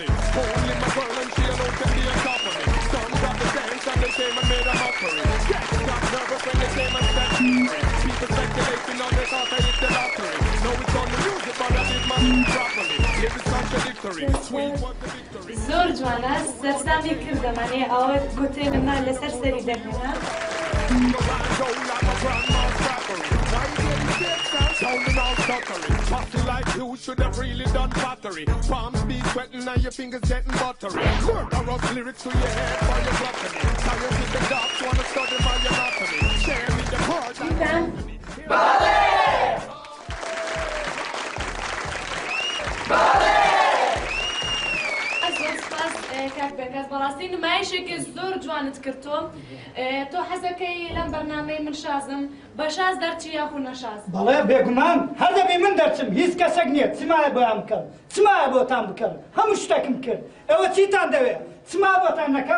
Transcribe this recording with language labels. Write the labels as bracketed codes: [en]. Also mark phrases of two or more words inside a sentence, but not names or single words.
[en] Only my girl and she alone can be on top of me. Some got the dance and they came and made a mockery. Cats got nervous when they came and said people speculating now they thought I hit the lottery. No, it's on the music but I did my properly. Lyrics contradictory, sweet was the victory. [ckb] زۆر جوانە سەرسامی کردەمانێ ئەوە گوتێ من لەسەر سەری دەکەنە. [en] Sounding all stuttery. Posse like you should have really done battery. Palms be sweating and your fingers getting buttery. Murderous lyrics to your head for your gluttony. Scientists and docs wanna study my anatomy. Share me the part like Ballet! [ckb] کاک بێکەس بەڕاستی نمایشێکی زۆر جوانت کردۆ تۆ حەزەکەی لەم بەرنامەی من شازم بە شاز دەرچی یاخو نەشاز بەڵێ بێگومان هەر دەبێ من دەرچم هیچ کەسێک نییە چمایە بۆیان بکەم چمایە بۆتان بکەم هەموو شتێکم کرد ئێوە چیتان دەوێت چما بۆتان نەکەم